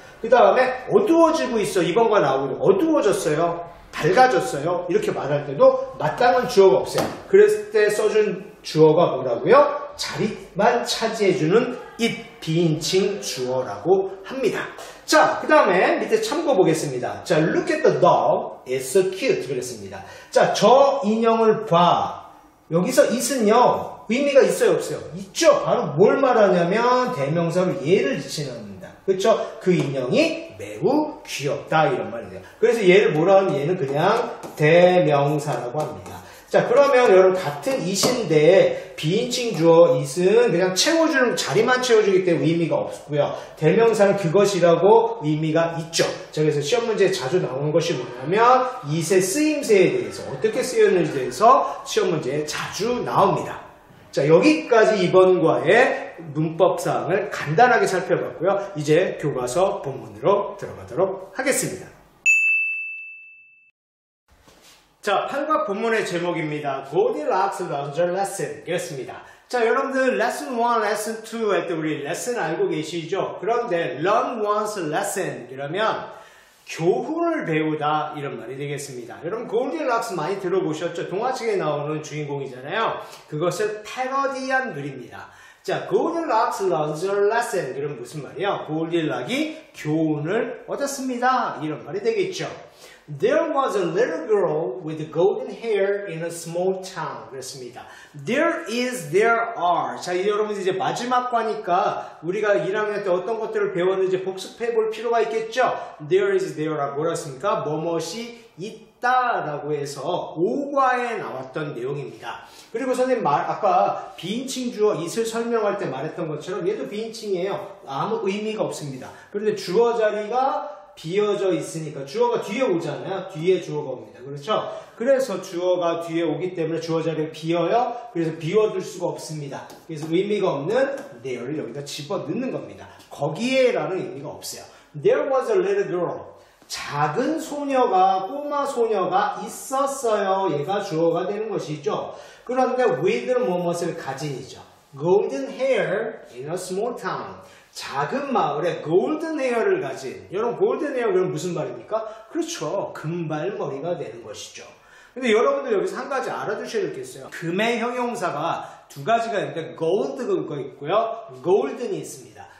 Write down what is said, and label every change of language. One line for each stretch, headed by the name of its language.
Korean: 그 다음에 어두워지고 있어. 이번과 나오고 어두워졌어요. 밝아졌어요. 이렇게 말할 때도 마땅한 주어가 없어요. 그랬을 때 써준 주어가 뭐라고요? 자리만 차지해주는 it, 비인칭 주어라고 합니다. 자, 그 다음에 밑에 참고 보겠습니다.
English: 자, look at the dog, it's so cute
Korean: 그랬습니다. 자, 저 인형을 봐. 여기서 it은요 의미가 있어요 없어요? 있죠. 바로 뭘 말하냐면 대명사로 얘를 지칭합니다. 그렇죠? 그 인형이 매우 귀엽다 이런 말이에요. 그래서 얘를 뭐라 하면 얘는 그냥 대명사라고 합니다. 자, 그러면 여러분 같은 it인데 비인칭 주어 it은 그냥 채워주는 자리만 채워주기 때문에 의미가 없고요. 대명사는 그것이라고 의미가 있죠. 자, 그래서 시험 문제에 자주 나오는 것이 뭐냐면 it의 쓰임새에 대해서 어떻게 쓰였는지에 대해서 시험 문제에 자주 나옵니다. 자, 여기까지 이번 과의 문법 사항을 간단하게 살펴봤고요. 이제 교과서 본문으로 들어가도록 하겠습니다. 자, 8과 본문의 제목입니다.
English: Goldilocks learns a lesson
Korean: 이었습니다. 자, 여러분들 lesson 1, lesson 2 할 때 우리 lesson 알고 계시죠? 그런데
English: learn one's lesson
Korean: 이러면 교훈을 배우다 이런 말이 되겠습니다. 여러분 골디락스 많이 들어보셨죠? 동화책에 나오는 주인공이잖아요. 그것을 패러디한 글입니다. 자,
English: Goldilocks learns a lesson
Korean: 그럼 무슨 말이에요? 골디락이 교훈을 얻었습니다. 이런 말이 되겠죠.
English: There was a little girl with golden hair in a small town.
Korean: 그렇습니다.
English: There is, there are.
Korean: 자, 여러분 이제 마지막 과니까 우리가 1학년 때 어떤 것들을 배웠는지 복습해 볼 필요가 있겠죠?
English: There is, there
Korean: 라고 뭐라 했습니까? 뭐뭇이 있다라고 해서 5과에 나왔던 내용입니다. 그리고 선생님 아까 비인칭 주어 it을 설명할 때 말했던 것처럼 얘도 비인칭이에요. 아무 의미가 없습니다. 그런데 주어 자리가 비어져 있으니까 주어가 뒤에 오잖아요. 뒤에 주어가 옵니다. 그렇죠? 그래서 주어가 뒤에 오기 때문에 주어 자리가 비어요. 그래서 비워둘 수가 없습니다. 그래서 의미가 없는 there를 여기다 집어 넣는 겁니다. 거기에 라는 의미가 없어요.
English: There was a little girl.
Korean: 작은 소녀가, 꼬마 소녀가 있었어요. 얘가 주어가 되는 것이죠. 그런데 with 뭐뭇을 가진이죠.
English: Golden hair in a small town.
Korean: 작은 마을에 골든 헤어를 가진, 여러분 골든 헤어 그럼 무슨 말입니까? 그렇죠. 금발머리가 되는 것이죠. 근데 여러분들 여기서 한 가지 알아두셔야 되겠어요. 금의 형용사가 두 가지가 있는데 gold가 있고요. golden이 있습니다.